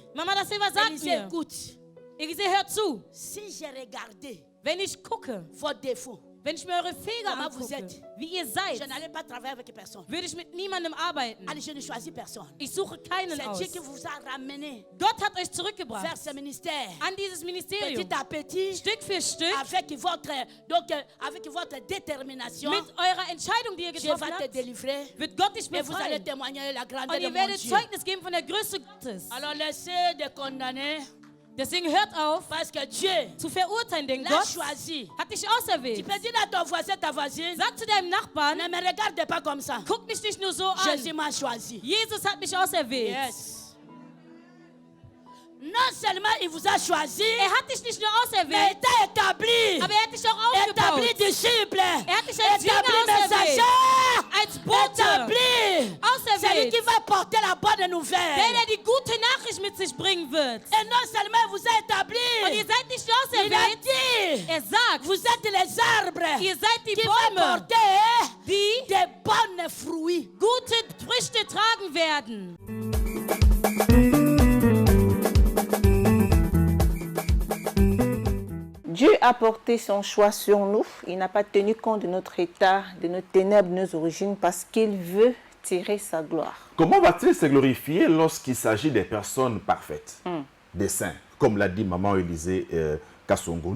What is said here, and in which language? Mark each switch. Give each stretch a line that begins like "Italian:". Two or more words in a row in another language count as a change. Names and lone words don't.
German: Mama da Silva sagt
French: Élisée,
German: mir,
French: écoute,
German: Elise, hör zu,
French: si j'ai regardé
German: wenn ich gucke,
French: vos défauts,
German: wenn ich mir eure Fehler
French: Comment vous
German: angucke,
French: êtes?
German: wie ihr
French: je
German: seid,
French: n'allais pas travailler avec personne.
German: würde ich mit niemandem arbeiten.
French: Allez, je ne choisis personne.
German: Ich suche keinen
French: C'est
German: aus.
French: Dieu qui vous a ramené
German: Gott hat euch zurückgebracht
French: vers ce ministère.
German: an dieses Ministerium.
French: Petit à petit,
German: Stück für Stück,
French: avec votre détermination,
German: mit eurer Entscheidung, die ihr
French: Dieu
German: getroffen
French: va te
German: habt,
French: délivrer
German: wird Gott dich
French: et vous allez
German: befreien.
French: témoigner la
German: Und
French: grandeur de
German: ihr
French: mon
German: werdet
French: Dieu.
German: Zeugnis geben von der Größe Gottes.
French: Alors laissez de condamner
German: Deswegen hört auf,
French: parce que Dieu
German: zu verurteilen, denn
French: l'a
German: Gott
French: choisi.
German: hat dich
French: Tu
German: auserwählt.
French: peux dire à ton voisin, ta voisine,
German: Sag zu deinem Nachbarn,
French: ne me regarde pas comme ça.
German: guck mich nicht nur so an.
French: Jésus m'a choisi.
German: Jesus hat mich auserwählt.
English: Yes.
French: Non seulement il vous a choisi,
German: Er hat dich nicht nur
French: mais
German: auserwählt,
French: il t'a établi.
German: aber er hat dich auch aufgebaut.
French: Établi disciple.
German: hat dich als Jünger
French: Établi
German: auserwählt.
French: messager.
German: Als Bote.
French: Établi. Celui
German: Auserwählt.
French: qui va porter la bonne
German: Der,
French: nouvelle.
German: der die gute Nachricht mit sich bringen wird.
French: Et non seulement il vous a établi,
German: Und ihr seid nicht nur
French: il a
German: auserwählt.
French: dit,
German: Er sagt,
French: vous êtes les arbres
German: ihr seid die
French: qui vont
German: Bäume,
French: porter
German: die
French: des bons fruits.
German: gute Früchte tragen werden.
French: Dieu a porté son choix sur nous. Il n'a pas tenu compte de notre état, de nos ténèbres, de nos origines, parce qu'il veut tirer sa gloire. Comment va-t-il se glorifier lorsqu'il s'agit des personnes parfaites, des saints, comme l'a dit maman Élisée Kassongo?